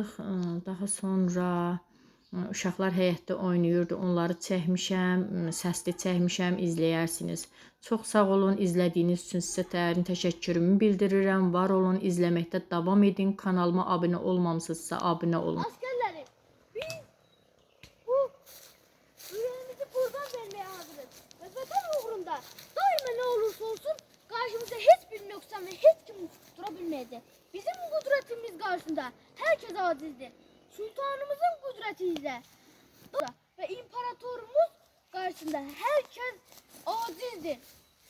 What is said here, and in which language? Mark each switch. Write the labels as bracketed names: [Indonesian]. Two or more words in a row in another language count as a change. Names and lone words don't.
[Azerbaijani] Daha sonra Uşaqlar həyətdə oynayırdı. Onları çəkmişəm, səsli çəkmişəm, izləyərsiniz. Çox sağ olun izlədiyiniz üçün sizə dərin təşəkkürümü bildirirəm. Var olun, izləməkdə davam edin. Kanalıma abunə olmamısınızsa abunə olun. [Turkish] Askerlerim, biz bu yüreğimizi kurban vermeye hazırız. Ve vatan uğrunda daima ne olursa olsun karşımıza hiçbir noksan ve hiç kim durabilmeyecek. Bizim kudretimiz karşısında herkes acizdir. Sultanımızın kudretiyle ve imparatorumuz karşısında herkes acizdir.